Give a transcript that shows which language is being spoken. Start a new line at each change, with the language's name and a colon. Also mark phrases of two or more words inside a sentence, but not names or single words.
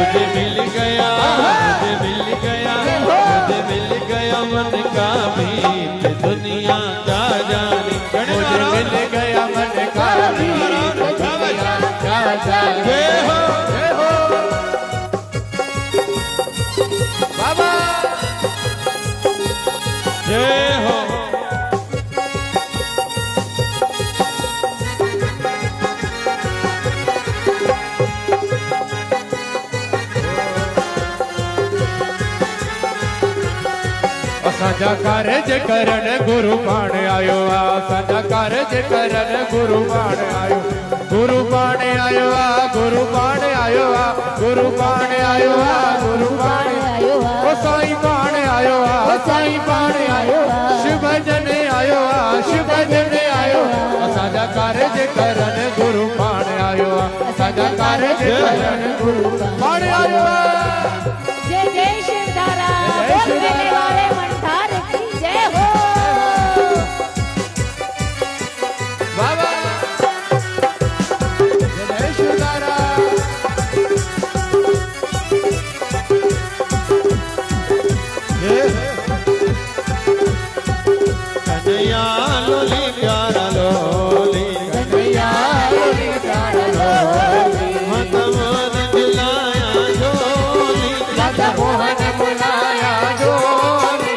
Hindi: मुझे मिल गया मन का मीत, दुनिया क्या जाने। मुझे मिल गया मन का मीत, दुनिया क्या जाने। जय हो जय हो बाबा। जय हो।
Sindhi: असांजा कारज करण गुरु पाण आयो आ। असांजा कारज करण गुरु पाण आयो। गुरु पाण आयो आ। गुरु पाण आयो आ। गुरु पाण आयो आ। गुरु पाण आयो आ। ओ साईं पाण आयो आ। ओ साईं पाण आयो आ। शिव भजन आयो आ। शिव भजन आयो आ। असांजा कारज करण गुरु पाण आयो आ। असांजा कारज करण गुरु पाण आयो आ।
Hindi: जय जय शिवधारा। जय शिवधारा। बोलने वाले मंठार की जय हो। बाबा जय शिवधारा।
Sindhi: कन्हैया लोली प्यारा लोली, कन्हैया लोली प्यारा लोली। मत मोहन बुलाया झोली। मत मोहन बुलाया झोली।